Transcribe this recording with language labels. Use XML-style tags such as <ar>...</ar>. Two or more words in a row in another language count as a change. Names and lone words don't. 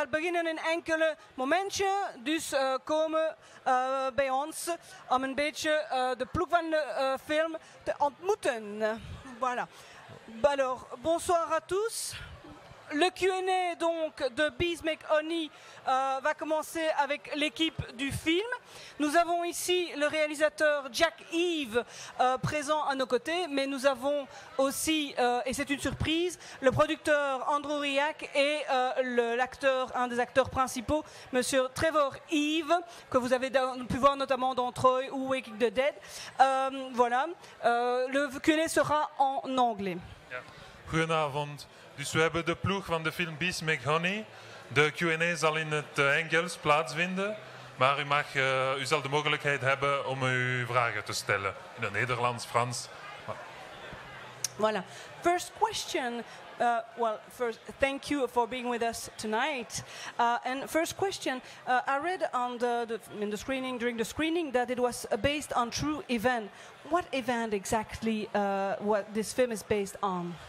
<nl>gaat beginnen in enkele momentje. Dus komen bij ons om een beetje de ploeg van de film te ontmoeten.</nl> <fr>Voilà. Alors, bonsoir à tous. Le Q&A donc de Bees Make Honey va commencer avec l'équipe du film. Nous avons ici le réalisateur Jack Eve présent à nos côtés, mais nous avons aussi, et c'est une surprise, le producteur Andrew Riak et l'acteur, un des acteurs principaux, Monsieur Trevor Eve, que vous avez pu voir notamment dans Troy ou Waking the Dead. Voilà, le Q&A sera en anglais.</fr> <nl>Ja. Goedenavond. Dus we hebben de ploeg van de film Bees Make Honey. De Q&A zal in het Engels plaatsvinden. Maar u zal de mogelijkheid hebben om uw vragen te stellen. In het Nederlands, Frans. Voilà.</nl> <en>First question. Well, first, thank you for being with us tonight. And first question, I read on in the screening, during the screening, that it was based on true event. What event exactly what this film is based on?</en>